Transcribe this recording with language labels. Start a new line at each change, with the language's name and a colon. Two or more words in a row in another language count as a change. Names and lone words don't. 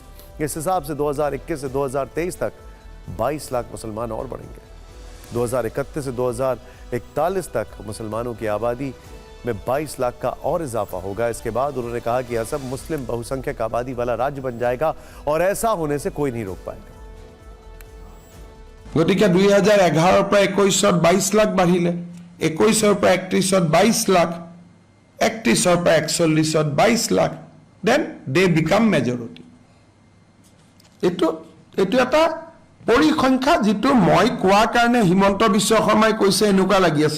Hindi: इस हिसाब से 2021 से 2023 तक 22 लाख मुसलमान और बढ़ेंगे। 2031 से 2041 तक मुसलमानों की आबादी में 22 लाख का और इजाफा होगा। इसके बाद उन्होंने कहा कि असम मुस्लिम बहुसंख्यक आबादी वाला राज्य बन जाएगा और ऐसा होने से कोई नहीं रोक पाएगा।
Assamese: গতিকে 2011 পৰা 21 22 লাখ বাঢ়িলে, 21 পৰা 31 22 লাখ, 31 পৰা 41 22 লাখ,
English: then they become majority.
Assamese: এইটো এটা পৰিসংখ্যা যিটো মই কোৱাৰ কাৰণে হিমন্ত বিশ্ব শৰ্মাই কৈছে এনেকুৱা লাগি আছে।